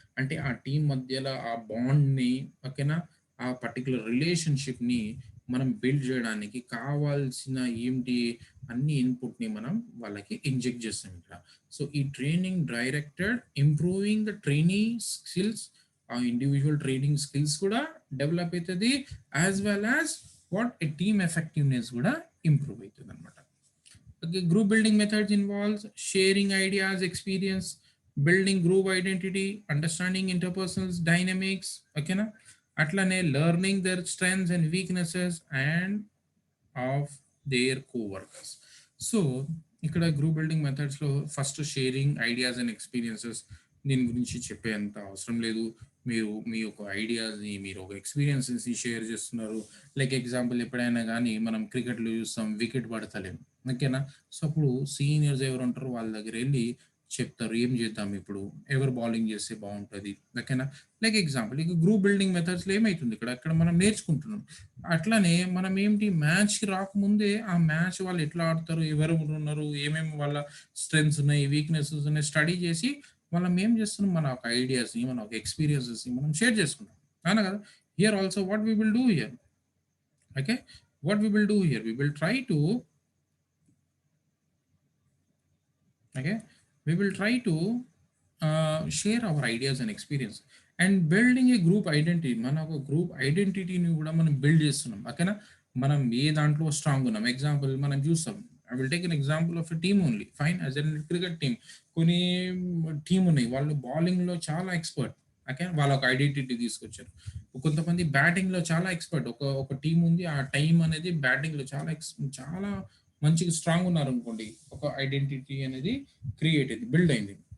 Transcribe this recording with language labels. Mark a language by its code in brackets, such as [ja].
[te] అంటే ఆ టీం మధ్యలో ఆ బాండ్ ని, ఓకేనా, ఆ పర్టికులర్ రిలేషన్షిప్ ని మనం బిల్డ్ చేయడానికి కావాల్సిన ఏంటి అన్ని ఇన్పుట్ ని మనం వాళ్ళకి ఇంజెక్ట్ చేస్తాం ఇక్కడ. సో ఈ [en] training directed improving the training skills, [te] ఆ ఇండివిజువల్ ట్రైనింగ్ స్కిల్స్ కూడా డెవలప్ అవుతుంది. [en] as well as what a team effectiveness [te] కూడా ఇంప్రూవ్ అవుతుంది అనమాట. [en] Okay, group building methods involves sharing ideas, experience, building group identity, understanding interpersonal dynamics, okay na? [te] అట్లనే [en] learning their strengths and weaknesses and of their co-workers. [te] So ఇక్కడ group building methods లో [en] First sharing ideas and experiences. [te] దీని గురించి చెప్పేంత అవసరం లేదు. మీరు మీ యొక్క ఐడియాస్ని, మీరు ఒక ఎక్స్పీరియన్సెస్ని షేర్ చేస్తున్నారు. లైక్ ఎగ్జాంపుల్, ఎప్పుడైనా కానీ మనం క్రికెట్లో చూస్తాం, వికెట్ పడతలేము. ఓకేనా? సో అప్పుడు సీనియర్స్ ఎవరు ఉంటారు వాళ్ళ దగ్గర వెళ్ళి చెప్తారు, ఏం చేద్దాం ఇప్పుడు, ఎవరు బౌలింగ్ చేస్తే బాగుంటుంది. ఓకేనా? లైక్ ఎగ్జాంపుల్, ఇక గ్రూప్ బిల్డింగ్ మెథడ్స్లో ఏమవుతుంది ఇక్కడ మనం నేర్చుకుంటున్నాం. అట్లనే మనం ఏంటి, మ్యాచ్కి రాకముందే ఆ మ్యాచ్ వాళ్ళు ఎట్లా ఆడతారు, ఎవరు ఉన్నారు, ఏమేమి వాళ్ళ స్ట్రెంగ్స్ ఉన్నాయి, వీక్నెసెస్ ఉన్నాయి స్టడీ చేసి మనం ఏం చేస్తున్నాం, మన ఒక ఐడియాస్ని, మన ఒక ఎక్స్పీరియన్సెస్ని మనం షేర్ చేసుకుంటాం. అవునా కదా? [en] Here also what we will do here, okay, what we will do here, we will try to, okay, we will try to share our ideas and experience and building a group identity. [te] మన ఒక group ఐడెంటిటీని కూడా మనం build చేస్తున్నాం, ఓకేనా. మనం ఏ దాంట్లో strong ఉన్నాం, example మనం చూస్తాం. [en] I will take an example of a team only, fine, as an cricket team. [te] కొన్ని టీం ఉన్నాయి, వాళ్ళు బౌలింగ్ లో చాలా ఎక్స్పర్ట్, ఓకే, వాళ్ళ ఒక ఐడెంటిటీ తీసుకొచ్చారు. కొంతమంది బ్యాటింగ్ లో చాలా ఎక్స్పర్ట్, ఒక ఒక టీం ఉంది, ఆ టైం అనేది బ్యాటింగ్ లో చాలా చాలా మంచిగా స్ట్రాంగ్ ఉన్నారు అనుకోండి, ఒక ఐడెంటిటీ అనేది క్రియేట్ అయింది, బిల్డ్ అయింది.